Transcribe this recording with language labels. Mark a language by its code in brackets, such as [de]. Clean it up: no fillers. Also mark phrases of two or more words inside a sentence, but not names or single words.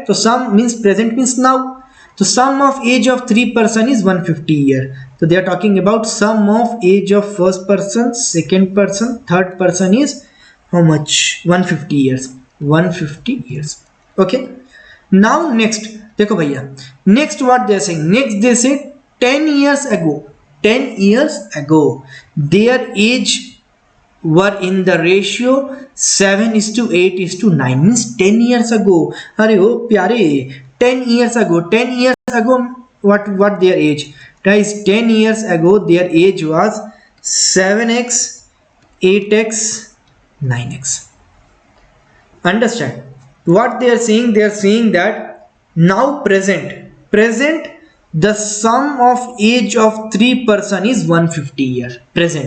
[en] So sum means present, means now. So sum of age of 3 person is 150 year. So they are talking about sum of age of first person, second person, third person is how much? 150 years. 150 years. Okay. Now next, [hi] देखो भैया, [en] next what they are saying? Next they say 10 years ago. 10 years ago, their age were in the ratio 7:8:9. Means 10 years ago. [hi] अरे ओ प्यारे, 10 [en] years ago. 10 years ago, what their age? Guys, 10 years ago their age was 7x, 8x, 9x. Understand what they are saying? They are saying that now present the sum of age of 3 person is 150 years present.